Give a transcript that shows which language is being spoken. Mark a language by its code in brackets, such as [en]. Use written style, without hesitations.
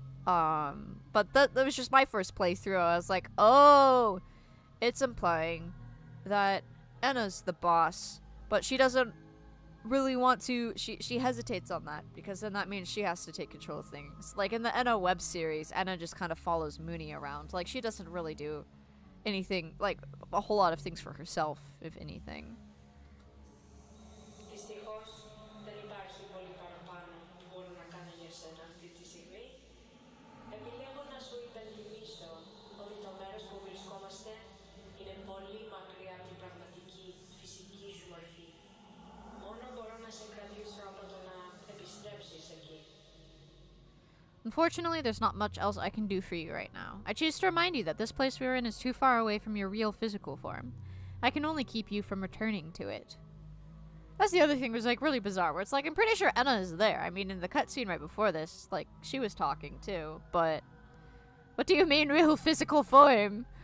[en] But that was just my first playthrough. I was like, oh, it's implying that Enna's the boss, but she doesn't really want to, she hesitates on that, because then that means she has to take control of things. Like in the Enna web series, Enna just kind of follows Mooney around. Like, she doesn't really do anything, like, a whole lot of things for herself, if anything. [el] Δυστυχώς δεν υπάρχει πολύ παραπάνω που μπορώ να κάνω για σένα αυτή τη στιγμή. Επιλέγω να σου υπενθυμίσω ότι το μέρος που βρισκόμαστε είναι πολύ μακριά από την πραγματική φυσική σου μορφή. Μόνο μπορώ να σε κρατήσω από το να επιστρέψεις εκεί. [en] Unfortunately, there's not much else I can do for you right now. I choose to remind you that this place we are in is too far away from your real physical form. I can only keep you from returning to it. That's the other thing was like really bizarre, where it's like, I'm pretty sure Enna is there. I mean, in the cutscene right before this, like, she was talking too, but what do you mean real physical form?